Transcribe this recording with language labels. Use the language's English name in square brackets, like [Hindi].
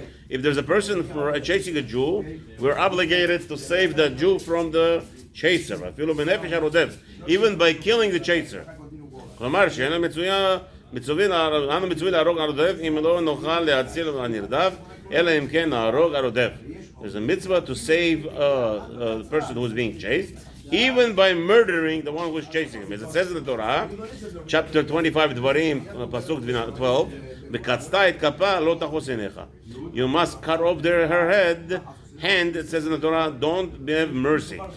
[English] If there's a person chasing a Jew, we're obligated to save the Jew from the chaser, even by killing the chaser. [Hebrew] אנו מצווים להרוג הרודף אם לא נוכל להציל הנרדף אלא אם כן נהרוג הרודף. [English] There's a mitzvah to save the person who is being chased, even by murdering the one who is chasing him. As it says in the Torah, chapter 25, Dvarim, pasuk 12, [Hebrew] "V'katzta et kapa lo tachos einecha." [English] You must cut off her hand. It says in the Torah, don't have mercy.